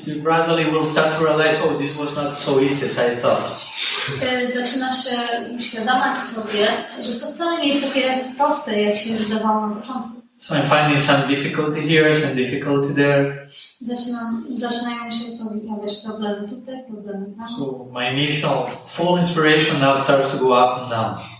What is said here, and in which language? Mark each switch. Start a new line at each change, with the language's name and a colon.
English: you gradually will start to realize, oh, this was not so easy as I thought.
Polish: Zaczyna się uświadamiać sobie, że to wcale nie jest takie proste, jak się wydawało na początku.
English: So I'm finding some difficulty here, some difficulty there.
Polish: Zaczynają się pojawiać problemy tutaj, problemy tam.
English: So my initial full inspiration now starts to go up and down.